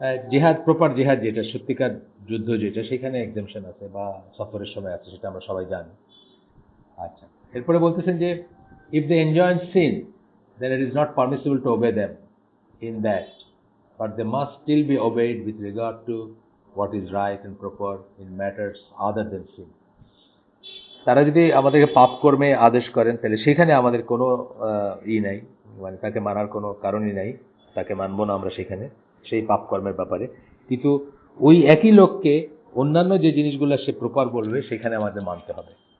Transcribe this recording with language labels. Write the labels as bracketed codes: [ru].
[bn] জিহাদ, প্রপার জিহাদ যেটা, সত্যিকার যুদ্ধ যেটা, সেখানে এক্সেমশন আছে বা সফরের সময় আছে, সেটা আমরা সবাই জানি। আচ্ছা, এরপরে বলতেছেন যে [en] If they enjoin sin then it is not permissible to obey them in that, but they must still be obeyed with regard to what is right and proper in matters other than sin. [bn] তারা যদি আমাদেরকে পাপ কর্মে আদেশ করেন তাহলে সেখানে আমাদের কোনো নাই, মানে তাকে মানার কোনো কারণই নাই, তাকে মানবো না আমরা সেখানে সেই পাপ কর্মের ব্যাপারে। কিন্তু ওই একই লোককে অন্যান্য যে জিনিসগুলো সে প্রপার বলবে সেখানে আমাদের মানতে হবে।